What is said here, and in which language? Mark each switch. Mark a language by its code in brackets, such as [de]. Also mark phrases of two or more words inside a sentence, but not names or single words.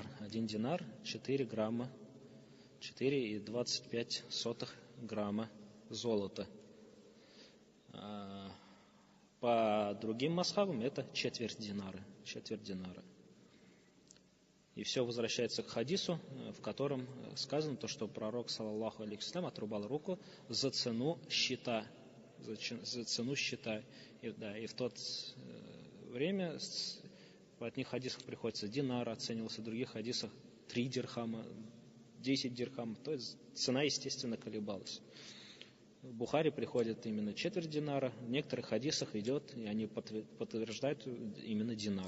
[ru] 1 динар 4 грамма, 4,25 грамма золота. По другим мазхабам это четверть динара. И все возвращается к хадису, в котором сказано, что пророк, [ar] صلى الله عليه وسلم, [ru] отрубал руку за цену щита. И в то время в одних хадисах приходится динар, оценивался, в других хадисах 3 дирхама, 10 дирхамов. То есть цена, естественно, колебалась. В Бухари приходит именно четверть динара, в некоторых хадисах идет, и они подтверждают именно динар.